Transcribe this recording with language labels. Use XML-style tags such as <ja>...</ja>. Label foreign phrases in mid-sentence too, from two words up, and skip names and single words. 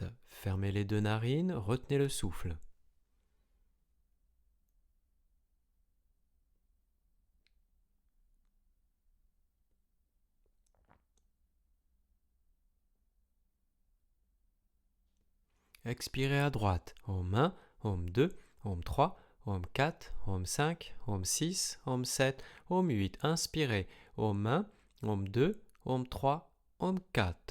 <fr>Fermez les deux narines, retenez le souffle. Expirez à droite. Om 1, Om 2, Om 3, Om 4, Om 5, Om 6, Om 7, Om 8. Inspirez. Om 1, Om 2, Om 3, Om 4.</fr>